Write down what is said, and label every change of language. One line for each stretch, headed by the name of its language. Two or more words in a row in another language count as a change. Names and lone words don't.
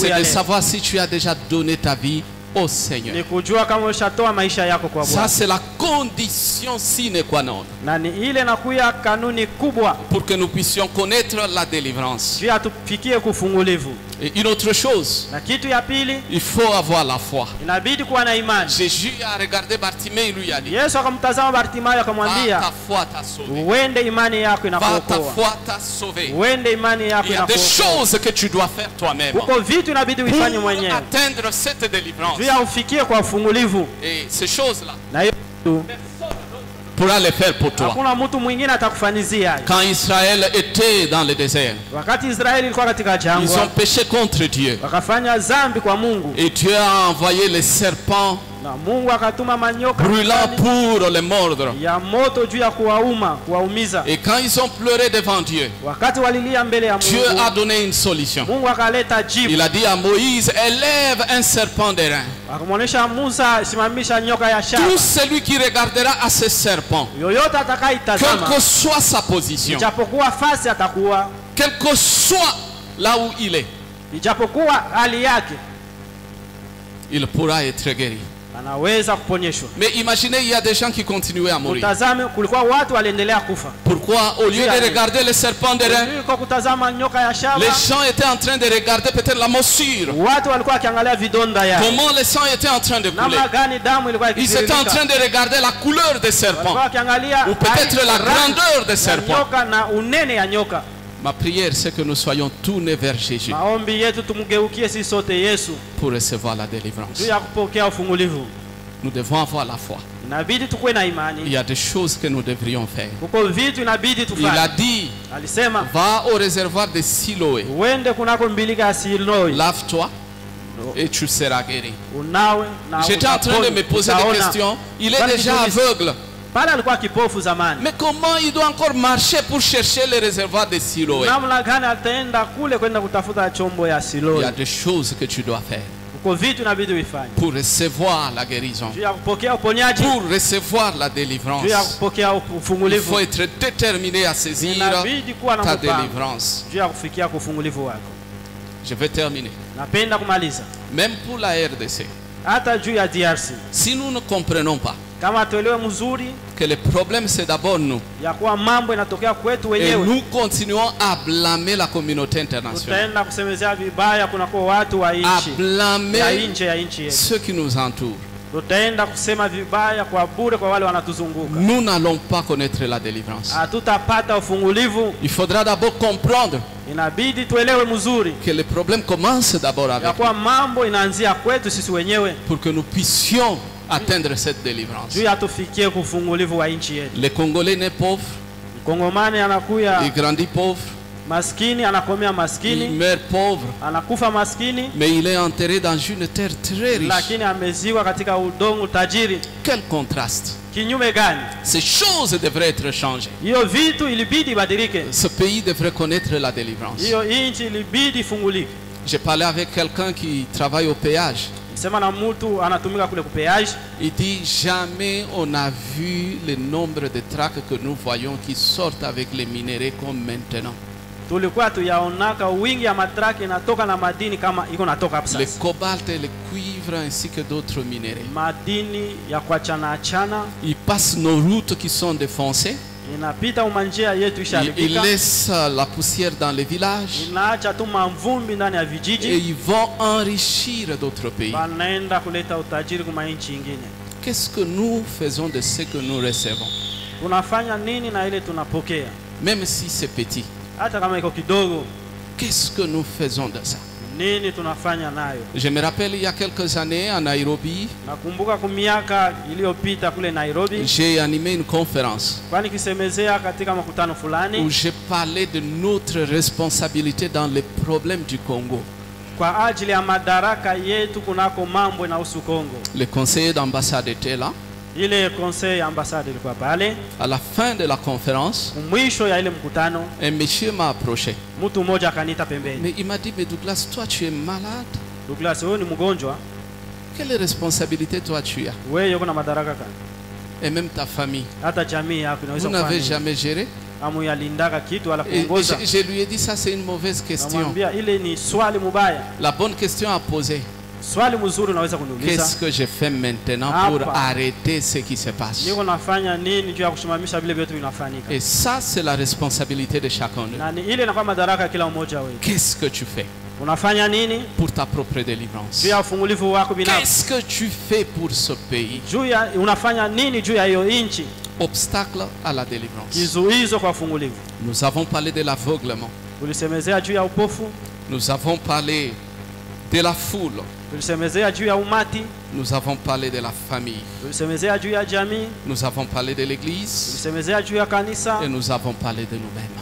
French: c'est
Swahili: ya
French: de
Swahili: leo
French: savoir si tu as déjà donné ta vie au Seigneur.
Swahili: ni kujua kama umeshatoa maisha yako kwa
French: Ça,
Swahili: Bwana.
French: c'est la condition
Latin: sine qua non
Swahili: Na ni ile inakuya kanuni kubwa
French: pour que nous puissions connaître la délivrance.
Swahili: juu atufikie kufungulivu.
French: Et une autre chose,
Swahili: Na kitu ya pili,
French: il faut avoir la foi.
Swahili: inabidi kuwa na imani.
French: Jésus a regardé Bartimée et lui a dit,
Swahili: Yesu akamtazama Bartimayo
French: va,
Swahili: akamwambia,
French: ta foi t'a sauvé.
Swahili: uende imani yako
French: Va, ta
Swahili: inakuokoa.
French: foi t'a sauvé.
Swahili: Uende imani yako
French: Il y a des
Swahili: inakuokoa.
French: choses que tu dois faire toi-même
Swahili: Kuko vitu inabidi uifanye
French: pour
Swahili: mwenyewe
French: atteindre cette délivrance.
Swahili: juu ya ufikie kwa ufungulivu.
French: Et ces choses-là,
Swahili: Na hiyo tu,
French: pourra les faire pour toi.
Swahili: hakuna mtu mwingine atakufanyizia hayo.
French: Quand Israël était dans le désert,
Swahili: Wakati Israeli ilikuwa katika
French: ils
Swahili: jangwa,
French: ont péché contre Dieu.
Swahili: wakafanya dhambi kwa Mungu,
French: Et Dieu a envoyé les serpents
Swahili: na Mungu akatuma manyoka
French: brûlants
Swahili: makali
French: pour les mordre.
Swahili: ya moto juu ya kuwaumiza.
French: Et quand ils ont pleuré devant Dieu,
Swahili: Wakati walilia mbele ya
French: Dieu a
Swahili: Mungu,
French: donné une solution.
Swahili: Mungu akaleta jibu.
French: Il a dit à Moïse, élève un serpent d'airain.
Swahili: Akamwonyesha Musa, simamisha nyoka ya shaba.
French: Tout celui qui regardera à ce serpent,
Swahili: Yoyote
French: quelle
Swahili: atakaitazama,
French: que soit sa position,
Swahili: ijapokuwa fasi atakuwa,
French: quel que soit là où il est,
Swahili: ijapokuwa hali yake,
French: il pourra être guéri.
Swahili: anaweza kuponyeshwa.
French: Mais imaginez, il y a des gens qui continuaient à mourir.
Swahili: Utazame, kulikuwa watu waliendelea kufa.
French: Pourquoi, au lieu de regarder le serpent d'airain,
Swahili: Kwa kutazama nyoka ya shaba,
French: les gens étaient en train de regarder peut-être la morsure.
Swahili: watu walikuwa wakiangalia vidonda yao.
French: Comment le sang était en train de couler.
Swahili: Namna gani damu ilikuwa
French: Ils étaient en train
Swahili: ikitiririka.
French: de regarder la couleur des serpents.
Swahili: Walikuwa wakiangalia
French: Ou peut-être la grandeur des
Swahili: ya
French: serpents.
Swahili: nyoka na unene ya nyoka.
French: Ma prière, c'est que nous soyons tournés vers Jésus
Swahili: Maombi yetu tumgeukie sisi sote Yesu
French: pour recevoir la
Swahili: juu
French: délivrance.
Swahili: ya kupokea ufungulivu.
French: Nous devons avoir la foi.
Swahili: inabidi tukuwe na
French: Il
Swahili: imani.
French: y a des choses que nous devrions faire.
Swahili: Kuko vitu inabidi
French: Il a
Swahili: tufanye.
French: dit,
Swahili: Alisema
French: va au réservoir de Siloé,
Swahili: uende kunako mbilika ya Siloi,
French: lave-toi et tu seras guéri.
Swahili: unawe na
French: J'étais en train de me poser des
Swahili: utaona.
French: questions. Il est
Swahili: Kwani
French: déjà
Swahili: kitu
French: aveugle.
Swahili: Pale alikuwa kipofu zamani.
French: Mais comment il doit encore marcher pour chercher le réservoir de Siloé?
Swahili: Namna gani ataenda kule kwenda kutafuta chombo ya
French: Il
Swahili: Siloi?
French: y a des choses que tu dois faire
Swahili: Kuko vitu inabidi uifanye.
French: pour recevoir la guérison,
Swahili: Juu ya kupokea uponyaji,
French: pour recevoir la
Swahili: juu ya
French: délivrance.
Swahili: kupokea
French: Il
Swahili: ufungulivu,
French: faut être déterminé à saisir
Swahili: inabidi kuwa na
French: ta
Swahili: mpango
French: délivrance.
Swahili: juu ya kufikia kufungulivu wako.
French: Je vais terminer.
Swahili: Napenda kumaliza
French: Même pour la RDC,
Swahili: hata juu ya DRC,
French: si nous ne comprenons pas
Swahili: kama tuelewe mzuri
French: que le problème c'est d'abord nous,
Swahili: ya kuwa mambo inatokea kwetu
French: et
Swahili: wenyewe,
French: nous continuons à blâmer la communauté internationale,
Swahili: tutaenda kusemezea vibaya kunakuwa watu wa
French: à
Swahili: nchi ya
French: blâmer
Swahili: nje ya nchi yetu,
French: ceux qui nous entourent.
Swahili: tutaenda kusema vibaya kwa bure kwa wale wanatuzunguka.
French: Nous n'allons pas connaître la délivrance.
Swahili: Hatutapata ufungulivu.
French: Il faudra d'abord comprendre
Swahili: Inabidi tuelewe mzuri
French: que le problème commence d'abord
Swahili: ya
French: avec
Swahili: kuwa mambo inaanzia kwetu sisi wenyewe,
French: pour que nous puissions atteindre cette délivrance.
Swahili: juu ya tufikie kufungulivu wa nchi yetu.
French: Le Congolais naît pauvre,
Swahili: Mkongomani
French: il
Swahili: anakuya
French: grandit pauvre,
Swahili: maskini, anakomea
French: il
Swahili: maskini,
French: meurt pauvre,
Swahili: anakufa maskini,
French: mais il est enterré dans une terre très riche.
Swahili: lakini ameziwa katika udongo tajiri.
French: Quel contraste!
Swahili: Kinyume gani?
French: Ces choses devraient être changées.
Swahili: Hiyo vitu ilibidi ibadilike,
French: Ce pays devrait connaître la délivrance.
Swahili: hiyo nchi ilibidi ifungulike.
French: J'ai parlé avec quelqu'un qui travaille au péage.
Swahili: Sema na mtu anatumika kule kupeage,
French: Il dit jamais on n'a vu le nombre de tracts que nous voyons qui sortent avec les minéraux comme maintenant.
Swahili: tulikuwa tuyaonaka wingi ya matraki inatoka na madini kama iko natoka hapa
French: Le
Swahili: sasa,
French: cobalt et le cuivre ainsi que d'autres minéraux.
Swahili: madini ya kuachana achana
French: Ils passent nos routes qui sont défoncées.
Swahili: inapita umanjia yetu
French: Ils
Swahili: isharibika,
French: laissent la poussière dans les villages
Swahili: inaacha tu mavumbi ndani ya
French: et
Swahili: vijiji,
French: ils vont enrichir d'autres pays.
Swahili: wanaenda kuleta utajiri kuma nchi nyingine.
French: Qu'est-ce que nous faisons de ce que nous recevons?
Swahili: Tunafanya nini na ile tunapokea?
French: Même si c'est petit,
Swahili: Hata kama iko kidogo,
French: qu'est-ce que nous faisons de ça?
Swahili: nini tunafanya nayo?
French: Je me rappelle il y a quelques années à Nairobi,
Swahili: Nakumbuka kwa miaka iliyopita kule Nairobi,
French: j'ai animé une conférence
Swahili: kwani kisemezea katika makutano
French: où
Swahili: fulani
French: j'ai parlé de notre responsabilité dans les problèmes du Congo.
Swahili: kwa ajili ya madaraka yetu kunako mambo inahusu Kongo.
French: Le conseiller d'ambassade était là.
Swahili: Ile conseil ya ambassade ilikuwa pale.
French: À la fin de la conférence,
Swahili: Mwisho ya ile mkutano,
French: un monsieur m'a approché.
Swahili: mtu mmoja akaniita pembeni.
French: Mais il m'a dit, mais Douglas, toi tu es malade.
Swahili: Douglas, wewe ni mgonjwa,
French: Quelle responsabilité toi tu as?
Swahili: wewe uko na madaraka gani?
French: Et même ta famille.
Swahili: Hata jamii yako
French: Vous
Swahili: inaweza
French: n'avez
Swahili: kufanya
French: jamais géré?
Swahili: amu yalindaka kitu wala
French: Et
Swahili: kuongoza.
French: je lui ai dit, ça c'est une mauvaise question.
Swahili: Namwambia ile ni swali mubaya.
French: La bonne question à poser,
Swahili: Swali mzuri unaweza
French: qu'est-ce
Swahili: kuniuliza.
French: que je fais maintenant pour arrêter ce qui se passe?
Swahili: Niko nafanya nini juu ya kusimamisha vile vyote vinafanyika?
French: Et ça, c'est la responsabilité de chacun de nous.
Swahili: Na ni ile inakuwa madaraka ya kila mmoja wetu.
French: Qu'est-ce que tu fais
Swahili: Unafanya nini
French: pour ta propre délivrance?
Swahili: juu ya ufungulivu wako binafsi?
French: Qu'est-ce que tu fais pour ce pays?
Swahili: Juu ya unafanya nini juu ya hiyo nchi?
French: Obstacle à la délivrance.
Swahili: Kizuizo kwa ufungulivu.
French: Nous avons parlé de l'aveuglement.
Swahili: Tulisemezea juu ya upofu,
French: Nous avons parlé de la foule.
Swahili: tulisemezea juu ya umati,
French: Nous avons parlé de la famille.
Swahili: tulisemezea juu ya jamii,
French: Nous avons parlé de l'église.
Swahili: tulisemezea juu ya kanisa,
French: Et nous avons parlé de nous-mêmes.